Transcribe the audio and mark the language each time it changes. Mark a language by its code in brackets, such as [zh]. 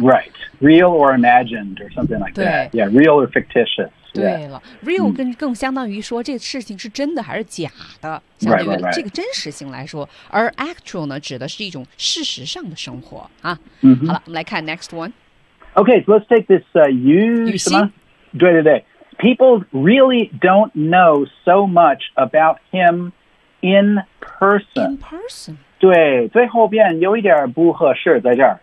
[en] Right, real or imagined or something like that. Yeah, real or fictitious. [zh] 对了，real更相当于说这事情是真的还是假的，相当于这个真实性来说， [en] right, right, right. [zh] 而 actual 呢指的是一种事实上的生活啊。好了，我们来看 [en] next one. Okay, so let's take this. People really don't know so much about him in person. In person. [zh] 对，最后边有一点不合适在这儿.